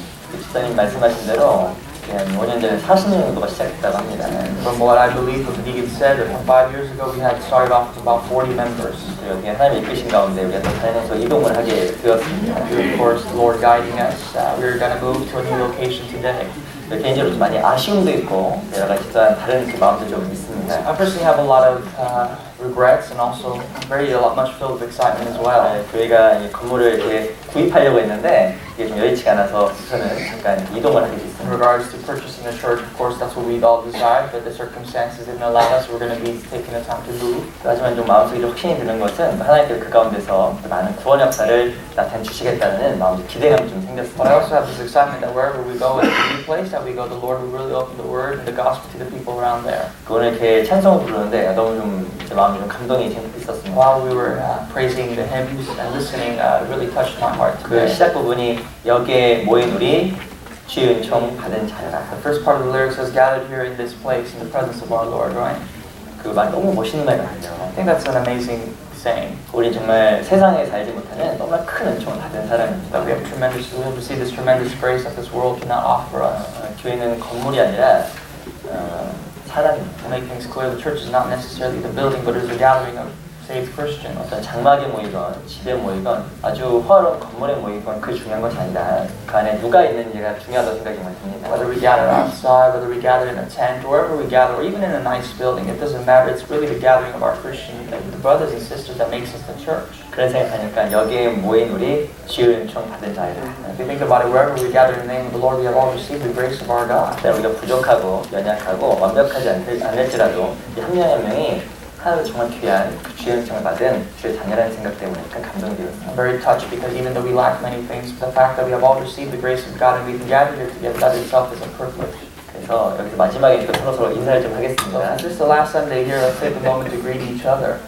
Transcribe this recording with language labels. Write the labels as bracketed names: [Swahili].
[Korean] 집사님 말씀하신 대로 한 5년 전에 40명 정도가 시작했다고 합니다. [English] From what I believe, what the deacon said, that 5 years ago we had started off with about 40 members. [Korean] 여기 하나님이 이끄신 가운데 우리가 또 다니면서 이동을 하게 되었습니다. [English] Of course, the Lord guiding us, we were going to move to a new location today. [Korean] 개인적으로 좀 많이 아쉬움도 있고 여러 가지 또한 다른 그 마음도 좀 있습니다. [English] I personally have a lot of regrets and also a lot much filled with excitement as well. [Korean] 저희가 이 건물을 이렇게 구입하려고 했는데 이게 좀 여의치가 않아서 저는 잠깐 이동을 하게 [English] In [Korean] 됐습니다. [English] regards to purchasing a church, of course, that's what we'd all desired, but the circumstances didn't allow us. We're going to be taking the time to move. [Korean] 하지만 좀 마음속에 좀 확신이 드는 것은 하나님께서 그 가운데서 많은 구원 역사를 나타내 주시겠다는 마음, 기대감이 좀 생겼습니다. [English] But I also have this excitement that wherever we go, in any place that we go, the Lord will really open the Word and the gospel to the people around there. [Korean] 오늘 이렇게 찬송을 부르는데 너무 좀 제 마음이 마음이 좀 감동이 있었습니다. [English] While we were praising the hymns and listening, it really touched my heart [Korean] 그 [English] today. [Korean] 시작 부분이 여기에 모인 우리 주의 은총 받은 자라. [English] The first part of the lyrics says, gathered here in this place in the presence of our Lord, right? [Korean] 그 말 너무 멋있는 말 같아요. [English] I think that's an amazing saying. [Korean] 우리 정말 세상에 살지 못하는 너무나 큰 은총을 받은 사람입니다. [English] That we have received this tremendous grace that this world cannot offer us. [Korean] 교회는 건물이 아니라 사람입니다. [English] To make things clear, the church is not necessarily the building, but it is a gathering of saved Christians. [Korean] 어떤 장막에 모이건 집에 모이건 아주 화려한 건물에 모이건 그게 중요한 것이 아니라 그 안에 누가 있는지가 중요하다고 생각이 많이 듭니다. [English] Whether we gather outside, whether we gather in a tent, wherever we gather, or even in a nice building, it doesn't matter. It's really the gathering of our Christian, the brothers and sisters that makes us the church. [Korean] 그런 생각하니까 여기에 모인 우리 주의 은총 받은 자이다. [English] If you think about it, wherever we gather in the name of the Lord, we have all received the grace of our God. [Korean] 우리가 부족하고 연약하고 완벽하지 않을지라도 한 명 한 명이 하나도 정말 귀한 그 주의 은총을 받은 주의 자녀라는 생각 때문에 큰 감동이 되었습니다. [English] I'm very touched because even though we lack many things, the fact that we have all received the grace of God and we can gather here together, that itself is a privilege. [Korean] 그래서 여기서 마지막에 서로 인사를 좀 하겠습니다. [English] since this is the last Sunday here, let's take a moment to greet each other.